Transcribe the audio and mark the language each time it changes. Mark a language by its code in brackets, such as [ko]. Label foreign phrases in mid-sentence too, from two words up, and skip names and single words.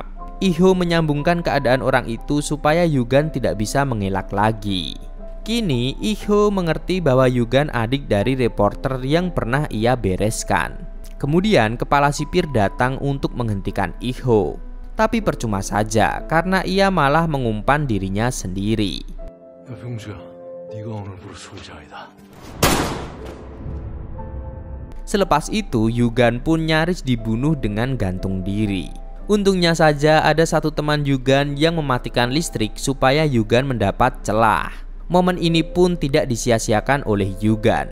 [id] Ik-ho menyambungkan keadaan orang itu supaya Yugan tidak bisa mengelak lagi. Kini Ik-ho mengerti bahwa Yugan adik dari reporter yang pernah ia bereskan. Kemudian kepala sipir datang untuk menghentikan Ik-ho. Tapi percuma saja karena ia malah mengumpan dirinya sendiri. [ko] 야, 병수야, 네가 오늘부로 소장이다. [id] Selepas itu Yugan pun nyaris dibunuh dengan gantung diri. Untungnya saja ada satu teman Yugan yang mematikan listrik supaya Yugan mendapat celah. Momen ini pun tidak disia-siakan oleh Yugan.